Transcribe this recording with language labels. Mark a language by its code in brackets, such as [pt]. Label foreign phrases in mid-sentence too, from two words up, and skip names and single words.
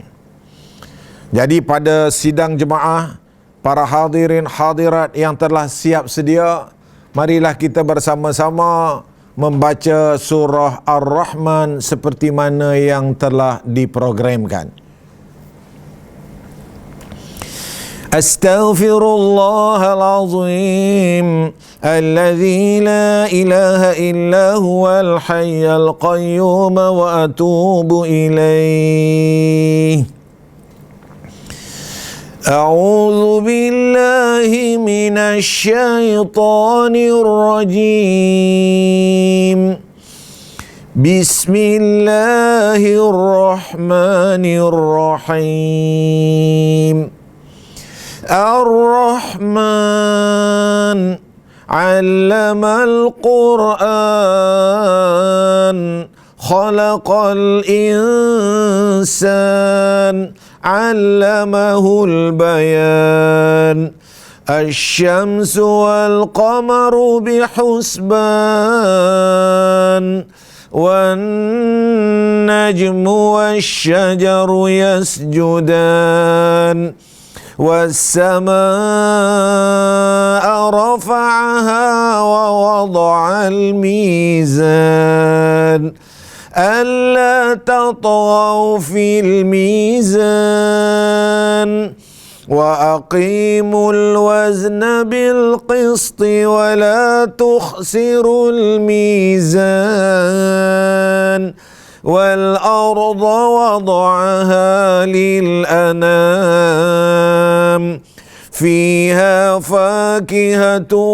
[ms] Jadi pada sidang jemaah, para hadirin hadirat yang telah siap sedia, marilah kita bersama-sama membaca surah Ar-Rahman seperti mana yang telah diprogramkan. [ar] أستغفر الله العظيم الذي لا إله إلا هو الحي القيوم وأتوب إليه. أعوذ بالله من الشيطان الرجيم. Bismillahirrahmanirrahim. الرحمن علم القرآن. خلق الإنسان. علمه البيان. الشمس والقمر بحسبان. والنجم والشجر يسجدان. والسماء رفعها ووضع الميزان. ألا تطغوا في الميزان وأقيموا الوزن بالقسط ولا تخسروا الميزان والأرض وضعها للأنام فيها فاكهة